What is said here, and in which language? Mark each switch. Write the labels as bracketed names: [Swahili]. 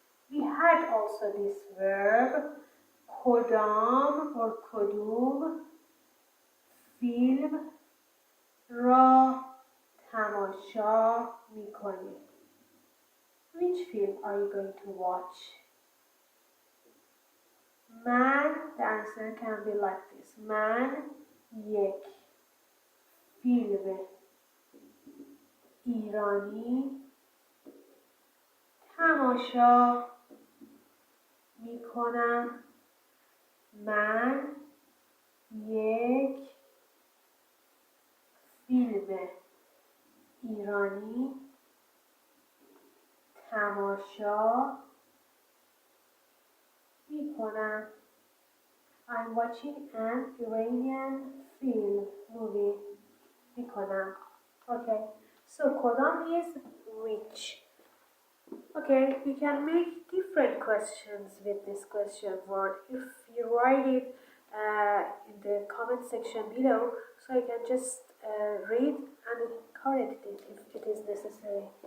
[English] We had also this verb کدام or [Persian] کدوم فیلم را تماشا می‌کنی. [English] Which film are you going to watch? من, the answer can be like this. [Persian] من یک فیلم ایرانی تماشا میکنم. من یک فیلم ایرانی تماشا میکنم. [English] I'm watching an Iranian film movie. [Persian] میکنم. [English] Okay, so کدام is which. Okay, you can make different questions with this question word. If you write it in the comment section below, so you can just read and correct it if it is necessary.